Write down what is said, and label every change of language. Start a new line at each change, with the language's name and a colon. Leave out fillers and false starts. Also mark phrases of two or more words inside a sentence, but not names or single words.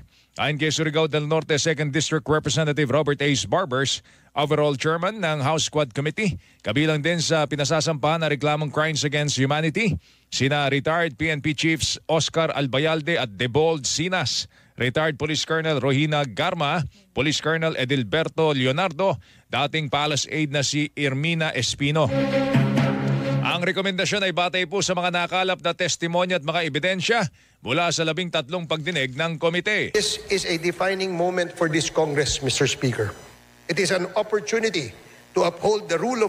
Filipino: Ayon kay Surigao del Norte 2nd District Representative Robert Ace Barbers,
English: overall chairman
Filipino: ng House Squad Committee, kabilang din sa pinasasampahan na reklamong
English: crimes against humanity,
Filipino: sina
English: retired PNP Chiefs
Filipino: Oscar Albayalde at Debold Sinas,
English: retired Police Colonel
Filipino: Rohina Garma, Police Colonel Edilberto Leonardo, dating
English: Palace Aide
Filipino: na si Irmina Espino. Ang rekomendasyon ay batay po sa mga nakalap na testimonya at mga ebidensya mula sa 13 pagdinig ng komite.
English: This is a defining moment for this Congress, Mr. Speaker. It is an opportunity to uphold the rule of